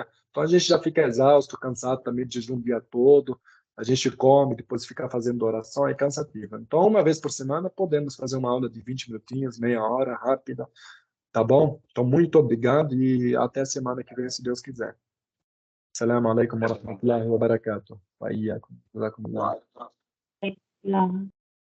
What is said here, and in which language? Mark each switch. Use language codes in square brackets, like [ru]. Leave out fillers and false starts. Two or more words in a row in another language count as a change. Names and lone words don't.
[pt] Então, a gente já fica exausto, cansado também de jejum o dia todo. A gente come, depois fica fazendo oração, é cansativa. Então, uma vez por semana, podemos fazer uma aula de 20 minutinhos, meia hora, rápida, tá bom? Então, muito obrigado e até semana que vem, se Deus quiser. [ar] السلام عليكم ورحمة الله وبركاته. وإياكم جزاكم الله. [pt] Não.